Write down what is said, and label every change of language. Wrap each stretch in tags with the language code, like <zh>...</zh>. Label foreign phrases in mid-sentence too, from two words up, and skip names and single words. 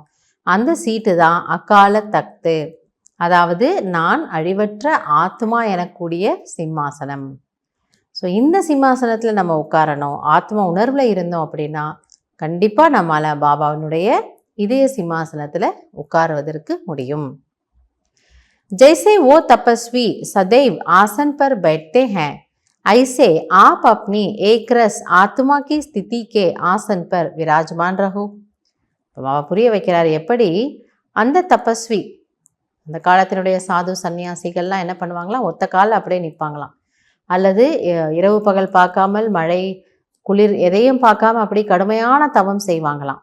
<ta>அந்த சீட்டு தான் அகால தக்து, அதாவது நான் அழிவற்ற ஆத்மா எனக்கூடிய சிம்மாசனம். ஸோ இந்த சிம்மாசனத்தில் நம்ம உட்காரணும். ஆத்மா உணர்வில் இருந்தோம் அப்படின்னா கண்டிப்பாக நம்மளால் பாபாவினுடைய இதய சிம்மாசனத்தில் உட்காருவதற்கு முடியும்.</ta> <hi>जैसे वो तपस्वी सदैव आसन पर बैठते हैं, ऐसे आप अपनी एक रस आत्मा की स्थिति के आसन पर विराजमान रहो.</hi> <ta>பாபா புரிய வைக்கிறார், எப்படி அந்த தபஸ்வி, அந்த காலத்தினுடைய சாது சன்னியாசிகள்லாம் என்ன பண்ணுவாங்களாம், ஒத்த காலில் அப்படியே நிற்பாங்களாம். அல்லது இரவு பகல் பார்க்காமல், மழை குளிர் எதையும் பார்க்காம அப்படி கடுமையான தவம் செய்வாங்களாம்.</ta>